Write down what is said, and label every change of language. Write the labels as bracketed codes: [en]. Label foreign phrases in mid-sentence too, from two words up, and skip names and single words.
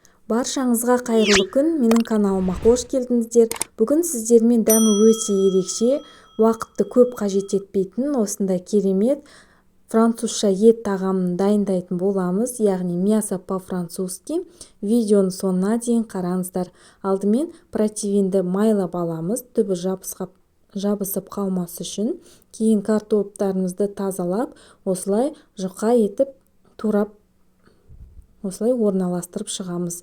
[kk] Баршаңызға қайырлы күн, менің каналыма қош келдіңіздер. Бүгін сіздермен дәмі өте ерекше, уақытты көп қажет етпейтін осындай керемет французша ет тағамын дайындайтын боламыз, яғни [ru] мясо по-французски. [kk] Видеоны соңына дейін қараңыздар. Алдымен протеинді майлап аламыз, түбі жабысып қалмас үшін. Кейін картоптарымызды тазалап, осылай жұқа етіп турап осылай орналастырып шығамыз.